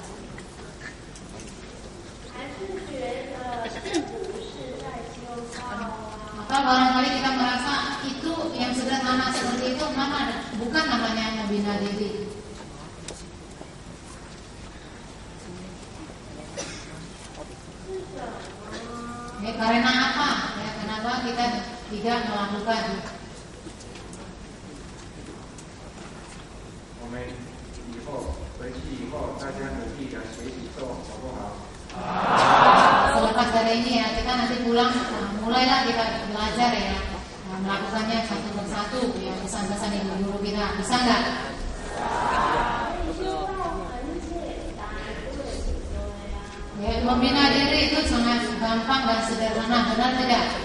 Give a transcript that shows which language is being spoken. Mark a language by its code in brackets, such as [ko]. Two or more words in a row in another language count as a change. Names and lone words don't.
[id] Atau barangkali kita merasa itu yang sederhana seperti itu bukan namanya membina diri. Ya, karena apa? Ya, kenapa kita tidak melakukan? [zh] 我们以后回去以后，大家努力的学习做，好不好？ [id] Selepas dari ini ya kita nanti pulang mulailah kita belajar ya melakukannya satu persatu ya pesan-pesan Ibu Guru kita, bisa nggak? Ya, membina diri itu sangat gampang dan sederhana, benar tidak?